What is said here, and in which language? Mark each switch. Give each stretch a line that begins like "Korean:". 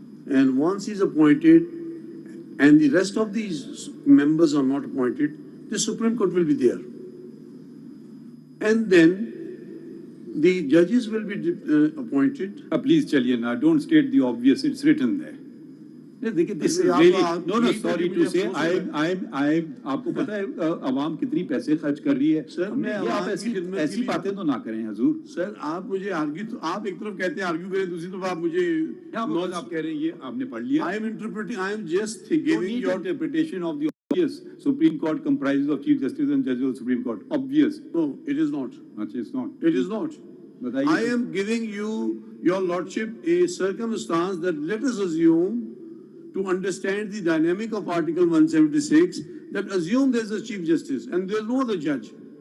English: And once he is appointed and the rest of these members are not appointed, the Supreme Court will be there. And then the judges will be appointed. Please,
Hindi: chaliye na,
English: don't state the obvious, it's written there.
Hindi: देखिए,
English: this is really, no, sorry to say,
Hindi: आपको पता है आवाम कितनी पैसे खर्च कर रही है? सर, मैं आप ऐसी बातें तो ना करें हजूर। सर, आप मुझे आर्ग्यू, तो आप एक तरफ कहते हैं आर्ग्यू करें, दूसरी तरफ आप मुझे आप कह रहे हैं ये आपने पढ़ लिया।
English: I am interpreting, I am just giving your interpretation of the obvious. Supreme Court comprises of Chief Justice and Judges of the Supreme Court. Obvious. No, it is not. It's not. It is not. I am giving you, your lordship, a circumstance that let us assume, to understand the dynamic of Article 176, that assume there is a Chief Justice and there is no other judge.